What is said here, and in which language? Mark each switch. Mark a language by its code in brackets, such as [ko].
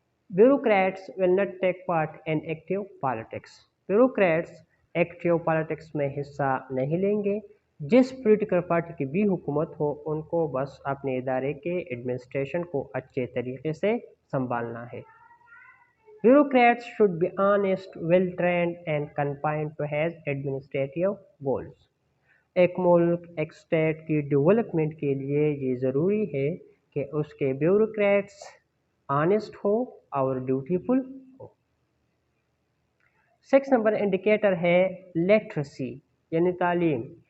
[en] Bureaucrats will not take part in active politics. [ur] Bureaucrats active politics میں حصہ نہیں لیں گے. جس پولیٹیکل پارٹی کی بھی حکومت ہو ان کو بس اپنے ادارے کے ایڈمنسٹریشن کو اچھے طریقے سے سنبھالنا ہے. [en] Bureaucrats should be honest, well-trained and confined to his administrative goals. [ur] ایک ملک ایک اسٹیٹ کی ڈیولپمنٹ کے لیے یہ ضروری ہے کہ اس کے بیوروکریٹس آنیسٹ ہو اور ڈیوٹیفل ہو. 6 نمبر انڈیکیٹر ہے لٹریسی یعنی تعلیم.